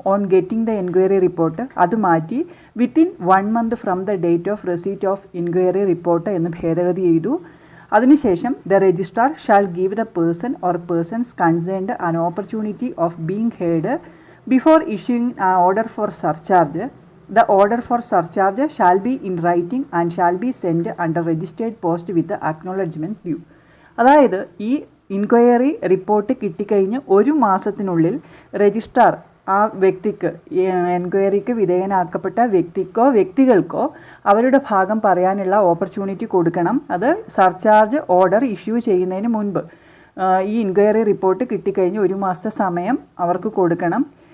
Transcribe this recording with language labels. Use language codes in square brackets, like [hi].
[en] on getting the enquiry report [ml] അത് മാറ്റി [en] within 1 month from the date of receipt of inquiry report [ml] എന്ന് ഭേദഗതി ചെയ്തു. അതിനുശേഷം [en] The registrar shall give the person or persons concerned an opportunity of being heard before issuing an order for surcharge. The order for surcharge shall be in writing and shall be sent under registered post with the acknowledgement due. [ml] അതായത് ഈ inquiry report കിട്ടിക്കഴിഞ്ഞ് 1 മാസത്തിനുള്ളിൽ registrar ആ വ്യക്തിക്ക്, എൻക്വയറിക്ക് വിധേയനാക്കപ്പെട്ട വ്യക്തിക്കോ വ്യക്തികൾക്കോ അവരുടെ ഭാഗം പറയാനുള്ള opportunity കൊടുക്കണം. അത് സർചാർജ് ഓർഡർ ഇഷ്യൂ ചെയ്യുന്നതിന് മുൻപ് ഈ ഇൻക്വയറി റിപ്പോർട്ട് കിട്ടിക്കഴിഞ്ഞ് 1 മാസത്തെ സമയം അവർക്ക് കൊടുക്കണം.